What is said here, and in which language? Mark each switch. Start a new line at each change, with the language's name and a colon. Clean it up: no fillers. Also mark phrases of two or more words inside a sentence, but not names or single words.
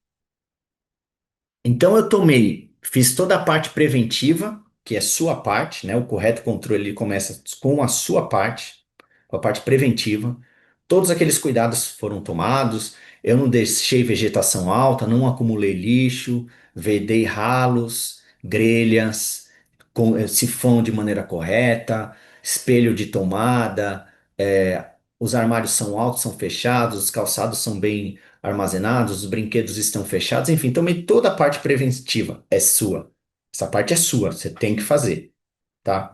Portuguese: Então eu fiz toda a parte preventiva, que é sua parte, né? O correto controle ele começa com a sua parte, com a parte preventiva. Todos aqueles cuidados foram tomados. Eu não deixei vegetação alta, não acumulei lixo, vedei ralos, grelhas, sifão de maneira correta, espelho de tomada, os armários são altos, são fechados, os calçados são bem armazenados, os brinquedos estão fechados, enfim, tomei toda a parte preventiva, é sua. Essa parte é sua, você tem que fazer, tá?